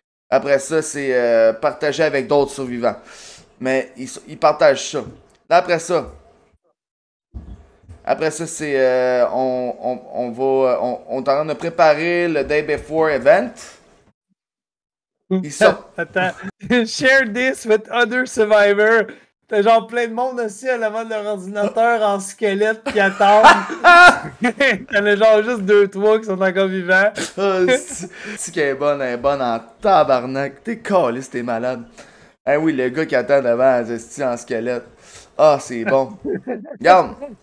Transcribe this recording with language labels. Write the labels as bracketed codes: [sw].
[fr] Après ça, c'est partagé avec d'autres survivants. Mais ils partagent ça. Là, après ça, Après ça, c'est on est en train de préparer le Day Before event. Ils sortent. Attends. [en] Share this with other survivors. [fr] T'as genre plein de monde aussi à l'avant de leur ordinateur en squelette qui attendent. T'en as genre juste 2-3 qui sont encore vivants. C'est qu'elle est bonne en tabarnak. T'es caliste, t'es malade. Ah oui, le gars qui attend devant, c'est en squelette. Ah, c'est bon. Regarde.